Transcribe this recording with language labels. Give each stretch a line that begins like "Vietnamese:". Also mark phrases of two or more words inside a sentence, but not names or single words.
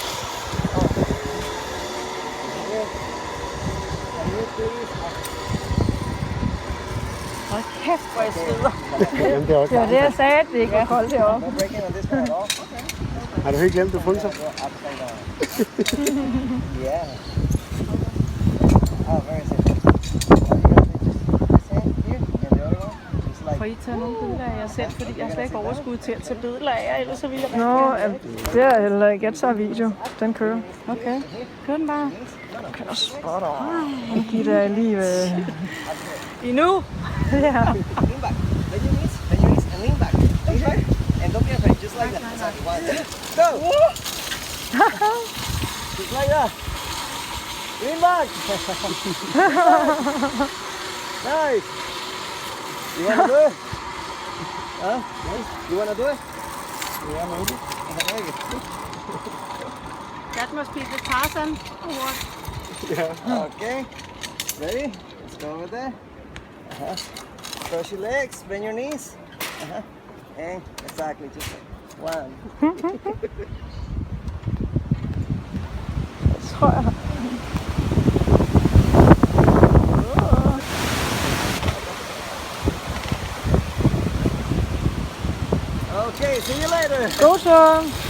Danish: Hold kæft, hvor jeg sveder. Jamen, det er også Det var det, jeg sagde, at det ikke var koldt heroppe.
English: No breaking on this one at all.
Danish: Har du helt glemt, du frunser?
English: Go upside down. Yeah. Oh, very simple.
Danish: Får I taget nogle billeder af jer selv, fordi jeg har slet ikke overskud til at tage billeder af jer, ellers så ville jeg Nå, det er heller ikke. Jeg tager video. Den kører. Okay, kør den bare. Kører
English: spot on.
Danish: Hun giver dig lige... Endnu? Ja.
English: Lean back. Bend your knees, and lean back. Lean back. And don't be afraid, just like that. Exactly. 1, 2, go! Just like that. Lean back. Nice. You wanna do it? Huh? You wanna do it? Yeah, maybe. That must be the Tarzan award. Okay. Ready? Let's go over there. Cross your legs, bend your knees. And exactly, just like 1.
Danish: Tror jeg.
English: Okay, see you later.
Danish: God så.